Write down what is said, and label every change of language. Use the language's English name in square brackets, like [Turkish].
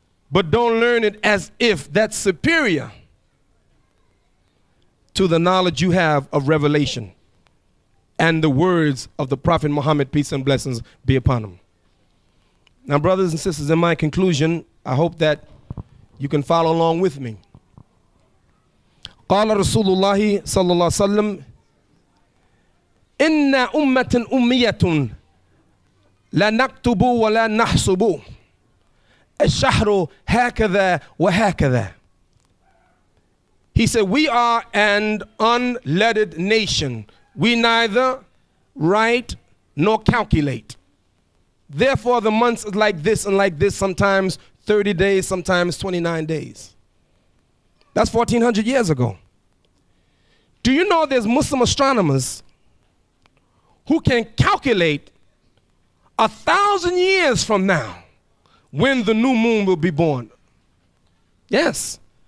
[English] But don't learn it as if that's superior to the knowledge you have of revelation and the words of the Prophet Muhammad, peace and blessings be upon him. Now, brothers and sisters, in my conclusion, I hope that you can follow along with me. [Arabic] قال رسول الله صلى الله عليه وسلم إن أمة أمية لا نكتب ولا نحسب الشهر هكذا وهكذا. [English] He said, we are an unlettered nation. We neither write nor calculate. Therefore, the months is like this and like this, sometimes 30 days, sometimes 29 days. That's 1,400 years ago. Do you know there's Muslim astronomers who can calculate 1,000 years from now when the new moon will be born? Yes.